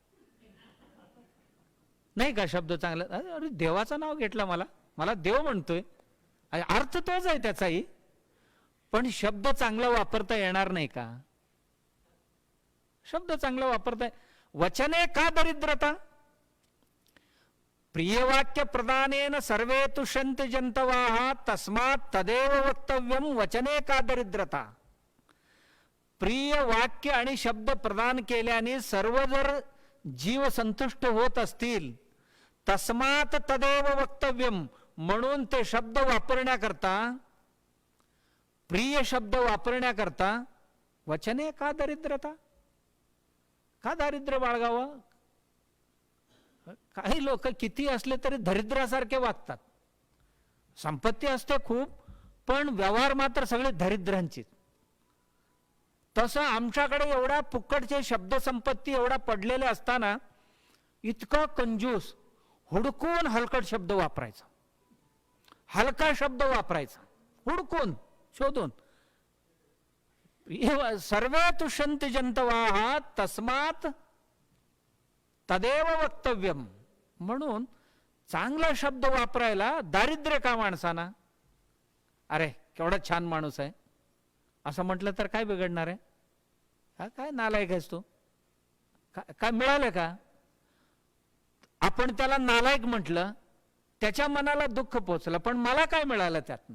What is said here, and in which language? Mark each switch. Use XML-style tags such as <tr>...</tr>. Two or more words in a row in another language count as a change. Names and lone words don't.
<mr>नाही का शब्द चांगला? अरे देवाचं नाव घेतलं, मला देव म्हणतोय, अर्थ तोच आहे त्याचाही, पण शब्द चांगला वापरता येणार नाही का? शब्द चांगला वापरताय.</mr> <sa>वचने का दरिद्रता? प्रियवाक्य प्रदानेन सर्वे तुष्यन्ति जन्तवः तस्मात् तदेव वक्तव्यम वचने का दरिद्रता.</sa> <mr>प्रिय वाक्य आणि शब्द प्रदान केल्याने सर्व जर जीव संतुष्ट होत असतील,</mr> <sa>तस्मात् तदेव वक्तव्यम,</sa> <mr>म्हणून ते शब्द वापरण्याकरता, प्रिय शब्द वापरण्याकरता</mr> <sa>वचने का दरिद्रता,</sa> <mr>का दारिद्र्य बाळगावं? काही लोक किती असले तरी दरिद्रासारखे वागतात. संपत्ती असते खूप, पण व्यवहार मात्र सगळे दरिद्रांचे. तसं आमच्याकडे एवढा फुकटचे शब्द संपत्ती एवढा पडलेले असताना इतका कंजूस, हुडकून हलकट शब्द वापरायचा, हलका शब्द वापरायचा, हुडकून शोधून.</mr> <sa>सर्वे तुष्यन्ति जन्तवः तस्मात् तदेव वक्तव्यम,</sa> <mr>म्हणून चांगला शब्द वापरायला दारिद्र्य का माणसाना? अरे केवढा छान माणूस आहे असं म्हटलं तर काय बिघडणार आहे? काय नालायक आहेस तू, काय मिळालं का? आपण त्याला नालायक म्हटलं, त्याच्या मनाला दुःख पोचलं, पण मला काय मिळालं त्यातनं?</mr>